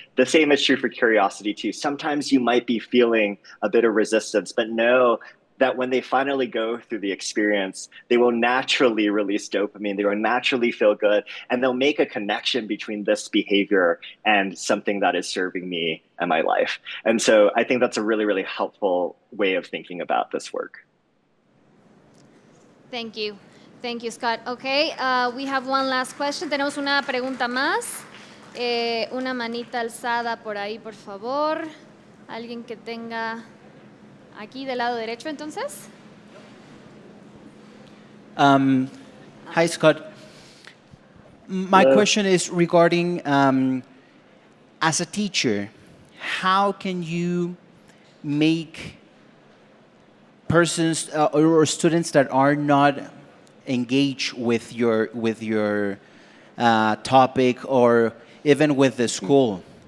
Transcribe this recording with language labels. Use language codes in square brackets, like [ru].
[en] The same is true for curiosity too. Sometimes you might be feeling a bit of resistance, but know that when they finally go through the experience, they will naturally release dopamine, they will naturally feel good, and they'll make a connection between this behavior and something that is serving me and my life. And so I think that's a really, really helpful way of thinking about this work. Thank you. Thank you, Scott. Okay, we have one last question. [es] Tenemos una pregunta más. Una manita alzada por ahí, por favor. Alguien que tenga... Aquí del lado derecho, entonces. [en] Hi, Scott. My question is regarding, as a teacher, how can you make persons or students that are not engaged with your topic or even with the school?